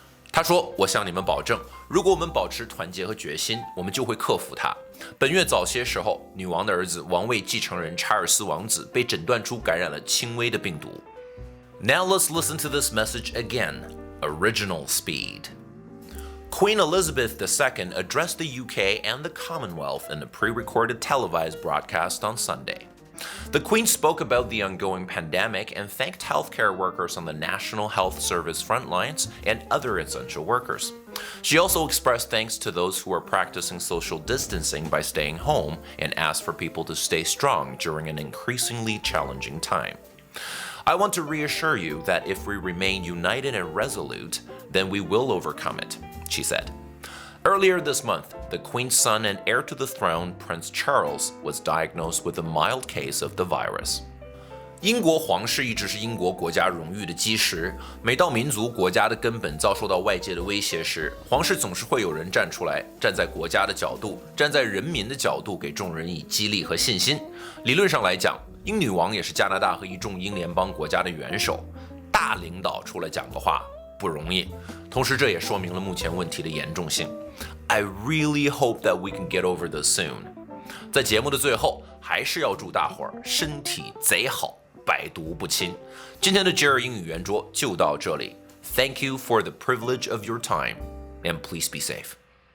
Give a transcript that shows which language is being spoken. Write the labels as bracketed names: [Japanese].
[Chinese] 他说：“我向你们保证，如果我们保持团结和决心，我们就会克服它。本月早些时候，女王的儿子王位继承人查尔斯王子被诊断出感染了轻微的病毒。” [English] Now let's listen to this message again. Original speed. Queen Elizabeth II addressed the UK and the Commonwealth in a pre-recorded televised broadcast on Sunday. The Queen spoke about the ongoing pandemic and thanked healthcare workers on the National Health Service front lines and other essential workers. She also expressed thanks to those who are practicing social distancing by staying home and asked for people to stay strong during an increasingly challenging time. I want to reassure you that if we remain united and resolute, then we will overcome it, she said. Earlier this month, the Queen's son and heir to the throne, Prince Charles, was diagnosed with a mild case of the virus. [Chinese] 英国皇室一直是英国国家荣誉的基石。每到民族国家的根本遭受到外界的威胁时，皇室总是会有人站出来，站在国家的角度，站在人民的角度，给众人以激励和信心。理论上来讲，英女王也是加拿大和一众英联邦国家的元首，大领导出来讲个话不容易。同时，这也说明了目前问题的严重性。 [English] I really hope that we can get over this soon. [Chinese] 在节目的最后，还是要祝大伙儿身体贼好，百毒不侵。今天的Jerry英语圆桌就到这里。 [English] Thank you for the privilege of your time, and please be safe.